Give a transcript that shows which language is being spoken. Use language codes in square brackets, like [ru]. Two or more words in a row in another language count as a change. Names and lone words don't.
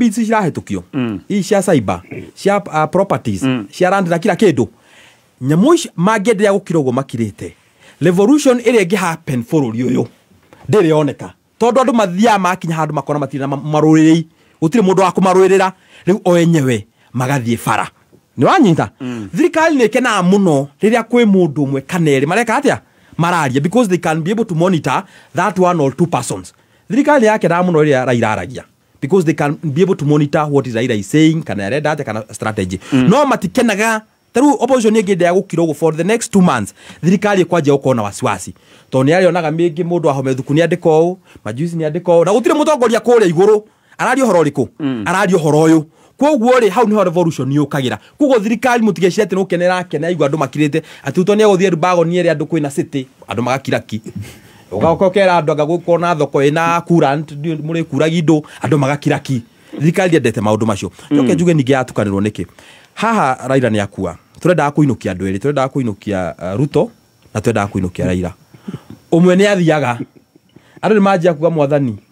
[ki] bills cirahĩtũkio ici cia cyber cia properties cia land na kila kĩndũ nyamũ ici mangĩenderea gũkira ũguo makirĩte revolution ĩrĩa ĩngĩ happen bũrũri ũyũ ndĩrĩ yoneka tondũ andũ mathiaga makinya handũ makona matirĩ na marũrĩrĩ gũtirĩ mũndũ wa kũmarũĩrĩra rĩu o enyewe magathiĩ bara nĩ wanyita thirikari nĩ ĩkenaga mũno rĩrĩa kwĩ mũndũ ũmwe kana erĩ mareka atĩa mararia [en] because they can be able to monitor that one or two persons. [ki] Thirikari yake na mũno rĩrĩa Raila aragia [en] because they can be able to monitor what is Raila is saying [ki] kana arenda atĩa kana strategy. No matikenaga taru opposition ĩngĩendea gũkira ũguo [en] for the next 2 months [ki] thirikari ĩkwanjia gũkorwo na wasiwasi tondũ nĩ arĩonaga mĩngĩ mũndũ ahome thuku nĩ andĩka ũũ Majuice nĩ andĩka ũũ na gũtirĩ mũtongoria kũrĩa igũrũ araria ũhoro ũrĩkũ araria ũhoro ũyũ koguo rĩ hau niho revolution yũkagĩra koguo thirikari mũtigecire atĩ nũkenera kena igua andũ makirĩte atĩ ũtoni agũthiĩ Rubago nĩ erĩ andũ kwĩna city andũ magakiraki ũgakokera andũ agagũkorwo na thoko ĩna current mũrĩ kuragi indo andũ magakiraki thirikari endete maũndũ macio njoke njuge ningĩ yatukanĩrwo nĩkĩ haha Raila nĩ akua tũrendaga kũinũkia andũ erĩ tũrendaga kũinũkia Ruto na tũrendaga kũinũkia Raila ũmwe nĩ athiaga andũ nĩ manjia kuga mwathani